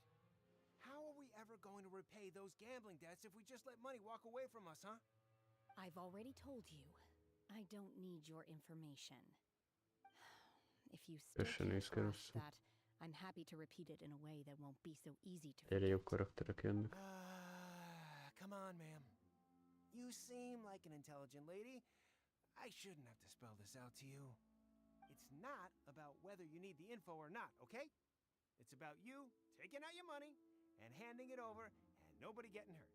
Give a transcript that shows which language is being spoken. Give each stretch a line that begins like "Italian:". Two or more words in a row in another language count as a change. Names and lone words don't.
English: How are we ever going to repay those gambling debts if we just let money walk away from us, huh? I've already told you, I don't need your information. If you still
Hungarian: Köszönöm,
English: can't grasp
Hungarian: köszönöm.
English: that, I'm happy to repeat it in a way that won't be so easy to
Hungarian: Egyre jobb
English: forget.
Hungarian: karakterek jönnek.
English: Come on, ma'am. You seem like an intelligent lady. I shouldn't have to spell this out to you. It's not about whether you need the info or not, okay? It's about you taking out your money and handing it over and nobody getting hurt.